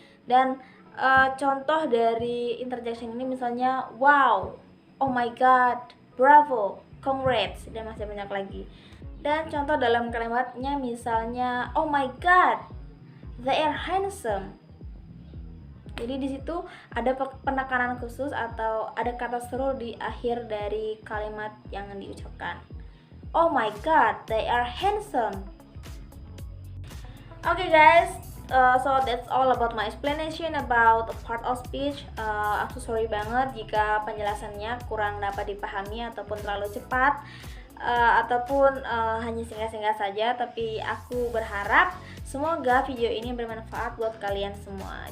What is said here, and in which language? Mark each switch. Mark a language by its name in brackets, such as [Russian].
[Indonesian] Dan contoh dari interjection ini misalnya [English] wow, oh my god, bravo, congrats, [Indonesian] dan masih banyak lagi. Dan contoh dalam kalimatnya misalnya [English] oh my god, they are handsome. [Indonesian] Jadi di situ ada penekanan khusus atau ada kata seru di akhir dari kalimat yang diucapkan. [English] Oh my god, they are handsome. Okay guys, so that's all about my explanation about part of speech. [Indonesian] Aku sorry banget jika penjelasannya kurang dapat dipahami ataupun terlalu cepat, ataupun hanya singkat-singkat saja. Tapi aku berharap semoga video ini bermanfaat buat kalian semua.